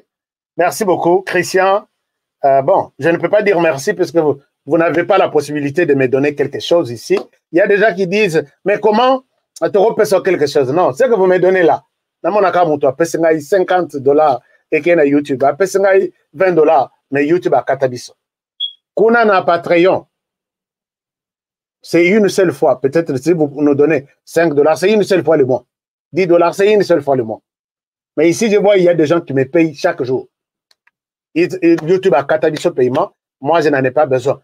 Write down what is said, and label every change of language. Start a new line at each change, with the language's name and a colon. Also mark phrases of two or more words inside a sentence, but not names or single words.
French: Merci beaucoup, Christian. Bon, je ne peux pas dire merci parce que vous n'avez pas la possibilité de me donner quelque chose ici. Il y a des gens qui disent, mais comment tu repères quelque chose? Non, ce que vous me donnez là, dans mon account, $50 et qu'il y a YouTube, $20, mais YouTube a Katabiso.
Lingala: Kuna na
French: Patreon, c'est une seule fois. Peut-être si vous nous donnez $5, c'est une seule fois le mois. $10, c'est une seule fois le mois. Mais ici, je vois, il y a des gens qui me payent chaque jour. YouTube a Katabiso paiement. Moi, je n'en ai pas besoin.